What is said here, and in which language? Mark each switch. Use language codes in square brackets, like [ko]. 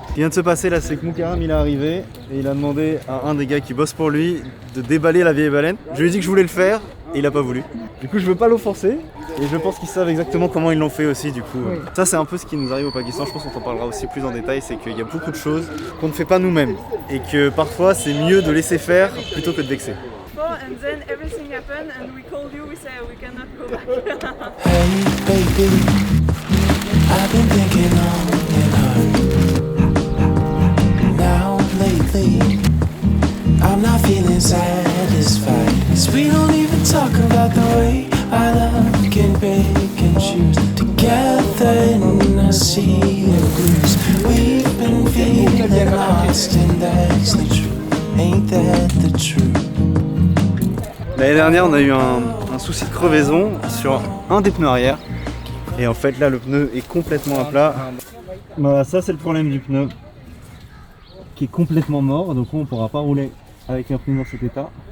[fr] Ce qui vient de se passer là, c'est que Mukarram il est arrivé et il a demandé à un des gars qui bosse pour lui de déballer la vieille baleine. Je lui ai dit que je voulais le faire et il a pas voulu. Du coup, je veux pas l'offenser et je pense qu'ils savent exactement comment ils l'ont fait aussi. Du coup, Oui. ça c'est un peu ce qui nous arrive au Pakistan. Je pense qu'on en parlera aussi plus en détail. C'est qu'il y a beaucoup de choses qu'on ne fait pas nous-mêmes et que parfois c'est mieux de laisser faire plutôt que de vexer. [en] And then everything happened and we called you, we said we cannot go back. Hey baby, I've been thinking long and hard. Now lately, I'm not feeling satisfied. 'Cause we don't even talk about the way our love can pick and choose. Together in a sea of blues, we've been feeling lost and that's the truth. Ain't that the truth? [fr] L'année dernière, on a eu un souci de crevaison sur un des pneus arrière. Et en fait, là, le pneu est complètement à plat. Voilà, ça, c'est le problème du pneu qui est complètement mort. Donc, on ne pourra pas rouler avec un pneu dans cet état.